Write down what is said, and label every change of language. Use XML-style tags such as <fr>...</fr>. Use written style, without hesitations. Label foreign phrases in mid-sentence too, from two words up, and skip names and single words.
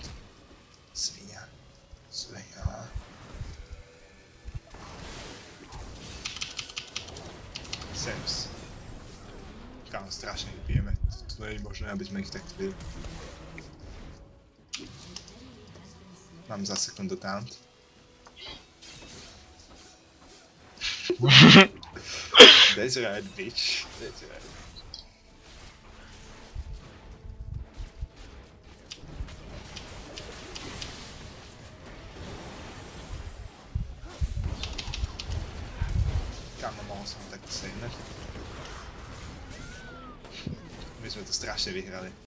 <sk>Svinia. Svinia. Sems. Kámo, strašne ich bijeme. To nie je možné, aby sme ich takto bili. Mám za sekundu taunt.</sk> <en>That's right, bitch. That's right.</en> <sk>Kámo, mohol som takto savenať. My sme to strašne vyhrali.</sk>